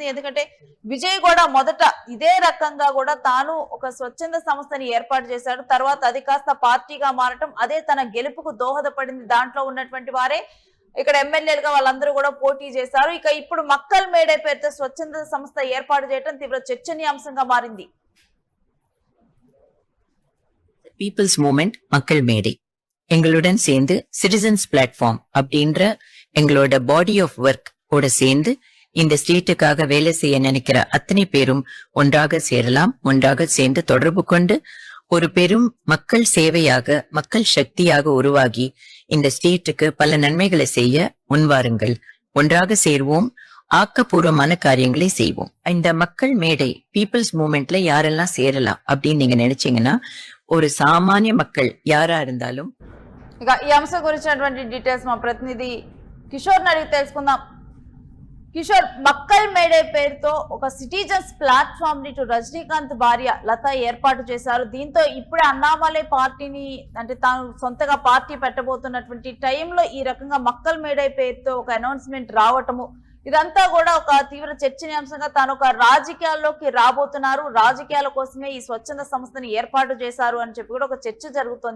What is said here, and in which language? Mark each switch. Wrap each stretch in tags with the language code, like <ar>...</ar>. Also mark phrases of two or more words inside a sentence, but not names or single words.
<te>ఎందుకంటే విజయ్ కూడా మొదట ఇదే రకంగా కూడా తాను ఒక స్వచ్ఛంద సంస్థని ఏర్పాటు చేశాడు. తర్వాత అది కాస్త పార్టీగా మారటం, అదే తన గెలుపుకు దోహదపడింది. దాంట్లో ఉన్నటువంటి వారే ఇక్కడ ఎమ్మెల్యేలుగా వాళ్ళందరూ కూడా పోటీ చేశారు. ఇక ఇప్పుడు మక్కల్ మేడే పేరుతో స్వచ్ఛంద సంస్థ ఏర్పాటు చేయడం తీవ్ర చర్చనీయాంశంగా మారింది.</te> <ta>பீப்புள்ஸ் மூமெண்ட் மக்கள் மேடை எங்களுடன் சேர்ந்து</ta> <en>citizens platform</en> <ta>அப்படின்ற எங்களோட</ta> <en>body of work</en> <ta>கூட சேர்ந்து இந்த ஸ்டேட்டுக்காக வேலை செய்ய நினைக்கிற அத்தனை பேரும் ஒன்றாக சேரலாம். ஒன்றாக சேர்ந்து தொடர்பு கொண்டு ஒரு பெரும் மக்கள் சேவையாக, மக்கள் சக்தியாக உருவாகி இந்த ஸ்டேட்டுக்கு பல நன்மைகளை செய்ய முன்வாருங்கள். ஒன்றாக சேர்வோம், ஆக்கப்பூர்வமான காரியங்களை செய்வோம். இந்த மக்கள் மேடை பீப்புள்ஸ் மூமெண்ட்ல யாரெல்லாம் சேரலாம் அப்படின்னு நீங்க நினைச்சீங்கன்னா, ஒரு சாமானிய மக்கள் யாரா இருந்தாலும்.</ta> <te>ఇక ఈ అంశం గురించినటువంటి డీటెయిల్స్ మా ప్రతినిధి కిషోర్ అడిగి తెలుసుకుందాం. కిషోర్, మక్కల్ మేడే పేరుతో ఒక</te> <en>citizens platform</en> <te>ని రజనీకాంత్ భార్య లత ఏర్పాటు చేశారు. దీంతో ఇప్పుడే అన్నామలై పార్టీని అంటే తాను సొంతగా పార్టీ పెట్టబోతున్నటువంటి టైంలో ఈ రకంగా మక్కల్ మేడే పేరుతో ఒక అనౌన్స్మెంట్ రావటము, ఇదంతా కూడా ఒక తీవ్ర చర్చనీయాంశంగా తాను ఒక రాజకీయాల్లోకి రాబోతున్నారు, రాజకీయాల కోసమే ఈ స్వచ్ఛంద సంస్థని ఏర్పాటు చేశారు అని చెప్పి కూడా ఒక చర్చ జరుగుతోంది.</te>